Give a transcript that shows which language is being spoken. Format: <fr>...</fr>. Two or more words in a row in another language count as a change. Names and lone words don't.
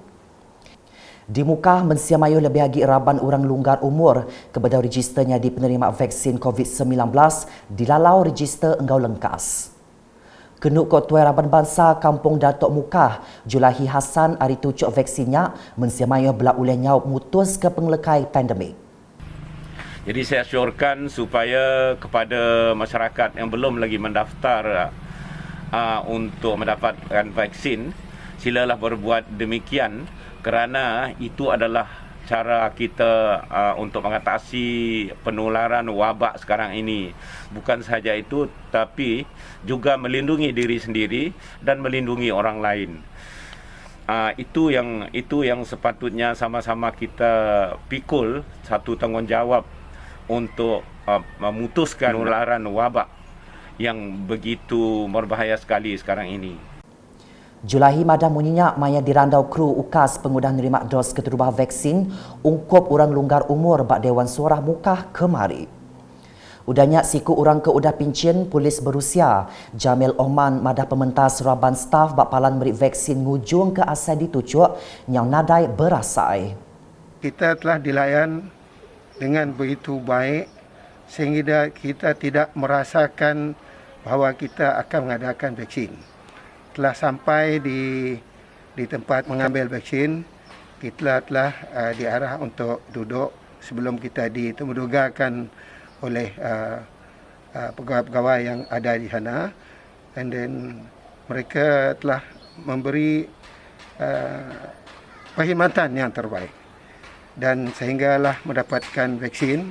<iba>Di muka mensia mayu lebih lagi raban orang lunggar umur kepada registernya di penerima vaksin COVID-19 dilalau register enggau lengkas. Kenuk Kok Tuan Raban Bangsa Kampung Datuk Mukah, Julahi Hassan hari tucuk vaksinnya mensia mayu belak oleh nyau mutus ke penglekai pandemik.</iba> <ms>Jadi saya syorkan supaya kepada masyarakat yang belum lagi mendaftar untuk mendapatkan vaksin, silalah berbuat demikian kerana itu adalah cara kita untuk mengatasi penularan wabak sekarang ini. Bukan sahaja itu, tapi juga melindungi diri sendiri dan melindungi orang lain. Itu yang sepatutnya sama-sama kita pikul satu tanggungjawab untuk memutuskan penularan wabak yang begitu berbahaya sekali sekarang ini.</ms> <iba>Julahi madah munyinya maya dirandau kru ukas pengudah nerima dos keterubah vaksin ungkup orang lunggar umur bak Dewan Suara Mukah kemari. Udahnya siku orang ke udah pincin polis berusia Jamil Oman madah pementas raban staf bak palan meri vaksin ngujung ke asal ditucuk yang nadai berasai.</iba> <ms>Kita telah dilayan dengan begitu baik sehingga kita tidak merasakan bahawa kita akan mengadakan vaksin. Telah sampai di tempat mengambil vaksin, kita telah diarah untuk duduk sebelum kita ditemudugakan oleh pegawai-pegawai yang ada di sana,</ms> <en>and then</en> <ms>mereka telah memberi perkhidmatan yang terbaik dan sehinggalah mendapatkan vaksin.</ms>